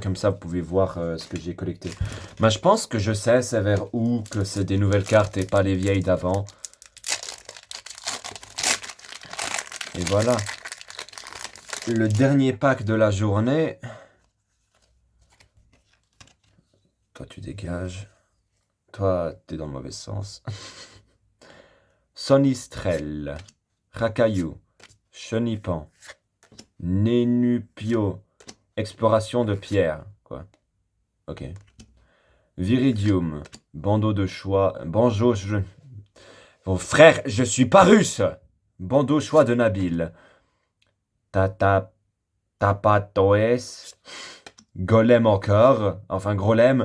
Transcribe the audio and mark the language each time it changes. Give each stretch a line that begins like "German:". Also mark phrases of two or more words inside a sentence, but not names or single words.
French: Comme ça, vous pouvez voir ce que j'ai collecté. Mais je pense que je sais c'est vers où que c'est des nouvelles cartes et pas les vieilles d'avant. Et voilà. Le dernier pack de la journée. Toi, tu dégages. Toi, t'es dans le mauvais sens. Sonistrel. Rakayu. Chenipan. Nénupio. Exploration de pierre. Quoi? Ok. Viridium. Bandeau de choix. Banjo. Oh, frère, je suis pas russe. Bandeau choix de Nabil. Tata. Tapatoes. Golem encore. Enfin, Grolem.